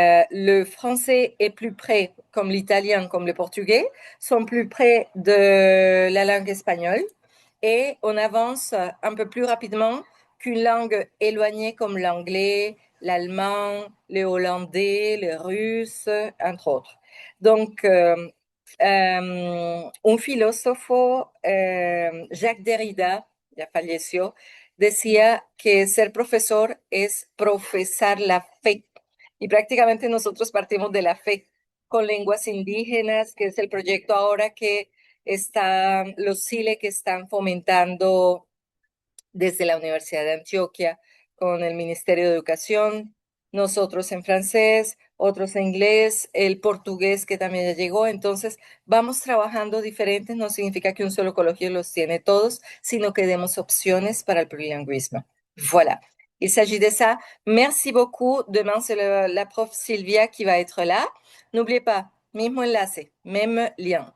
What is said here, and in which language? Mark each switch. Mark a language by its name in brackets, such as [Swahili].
[French] Le français est plus près, comme l'italien, comme le portugais, sont plus près de la langue espagnole et on avance un peu plus rapidement qu'une langue éloignée comme l'anglais, l'allemand, le hollandais, le russe, entre autres. Donc, [Spanish] un filósofo, Jacques Derrida, ya falleció, decía que ser profesor es profesar la fe. Y prácticamente nosotros partimos de la fe con lenguas indígenas, que es el proyecto ahora que están los CILE que están fomentando desde la Universidad de Antioquia con el Ministerio de Educación, nosotros en francés, otros en inglés, el portugués que también ya llegó. Entonces, vamos trabajando diferentes, no significa que un solo colegio los tiene todos, sino que demos opciones para el plurilingüismo. Voilà. [French] Il s'agit de ça. Merci beaucoup. Demain, c'est la prof Sylvia qui va être là. N'oubliez pas, [Spanish] mismo enlace, [French] même lien.